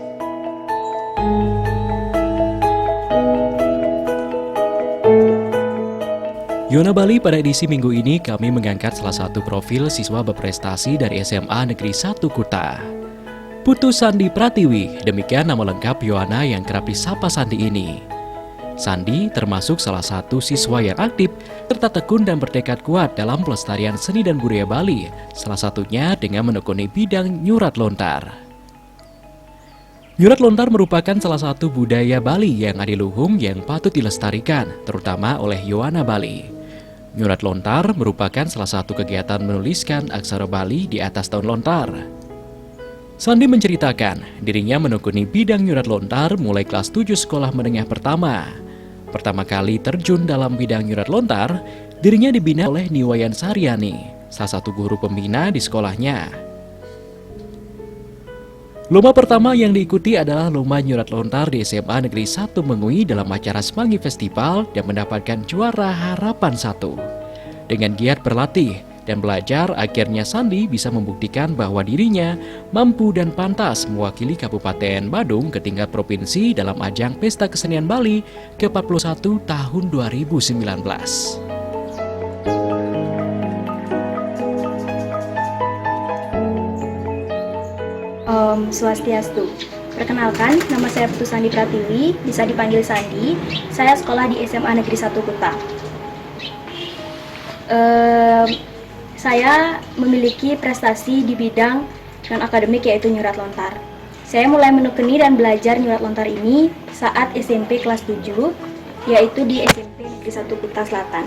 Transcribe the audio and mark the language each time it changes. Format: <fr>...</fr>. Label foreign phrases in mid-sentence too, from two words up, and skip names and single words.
<id>Yona Bali, pada edisi minggu ini kami mengangkat salah satu profil siswa berprestasi dari SMA Negeri 1 Kuta. Putu Sandi Pratiwi, demikian nama lengkap Yona yang kerap disapa Sandi ini. Sandi termasuk salah satu siswa yang aktif, serta tekun dan bertekad kuat dalam pelestarian seni dan budaya Bali, salah satunya dengan menekuni bidang nyurat lontar. Nyurat lontar merupakan salah satu budaya Bali yang adiluhung yang patut dilestarikan, terutama oleh Yona Bali. Nyurat lontar merupakan salah satu kegiatan menuliskan aksara Bali di atas daun lontar. Sandi menceritakan dirinya menekuni bidang nyurat lontar mulai kelas 7 sekolah menengah pertama. Pertama kali terjun dalam bidang nyurat lontar, dirinya dibina oleh Niwayan Saryani, salah satu guru pembina di sekolahnya. Lomba pertama yang diikuti adalah Lomba Nyurat Lontar di SMA Negeri 1 Mengui dalam acara Semanggi Festival dan mendapatkan juara Harapan 1. Dengan giat berlatih dan belajar, akhirnya Sandi bisa membuktikan bahwa dirinya mampu dan pantas mewakili Kabupaten Badung ke tingkat provinsi dalam ajang Pesta Kesenian Bali ke-41 tahun 2019.</id> <ban>Om Swastiastu.</ban> <id>Perkenalkan, nama saya Putu Sandi Pratiwi, bisa dipanggil Sandi. Saya sekolah di SMA Negeri 1 Kuta. Saya memiliki prestasi di bidang non-akademik yaitu nyurat lontar. Saya mulai menekuni dan belajar nyurat lontar ini saat SMP kelas 7, yaitu di SMP Negeri 1 Kuta Selatan.</id>